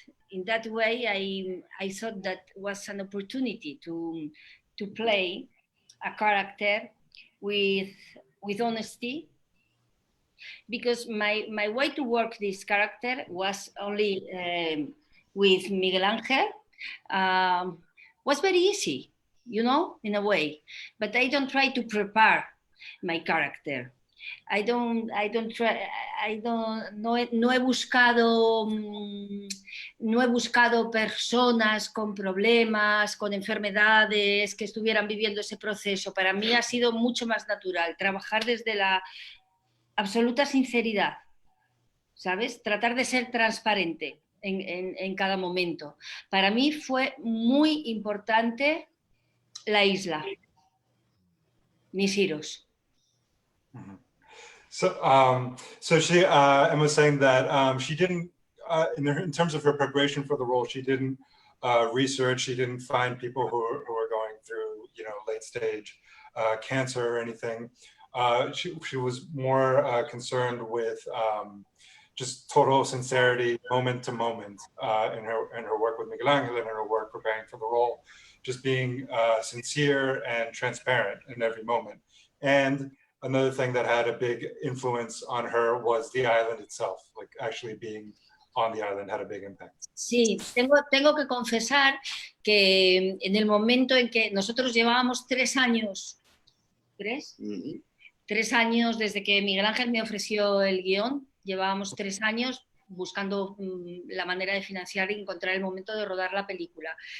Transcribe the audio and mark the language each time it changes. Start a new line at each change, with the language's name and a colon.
English: In that way, I thought that was an opportunity to play a character with honesty, because my way to work this character was only with Miguel Ángel. Was very easy, you know, in a way, but I don't try to prepare my character.
Spanish: No he buscado personas con problemas, con enfermedades, que estuvieran viviendo ese proceso. Para mí ha sido mucho más natural trabajar desde la absoluta sinceridad, ¿sabes? Tratar de ser transparente en cada momento. Para mí fue muy importante la isla, mis heroes. Mm-hmm.
English: So she Emma was saying that she didn't in terms of her preparation for the role, she didn't research, she didn't find people who are going through, you know, late stage cancer or anything. She was more concerned with just total sincerity, moment to moment, in her work with Miguel Ángel and in her work preparing for the role, just being sincere and transparent in every moment. And another thing that had a big influence on her was the island itself, like actually being on the island had a big impact.
Spanish: Sí, tengo que confesar que en el momento en que nosotros llevábamos 3 años, ¿3? Mm-hmm. 3 años desde que Miguel Ángel me ofreció el guión, llevábamos 3 años buscando la manera de financiar y encontrar el momento de rodar la película.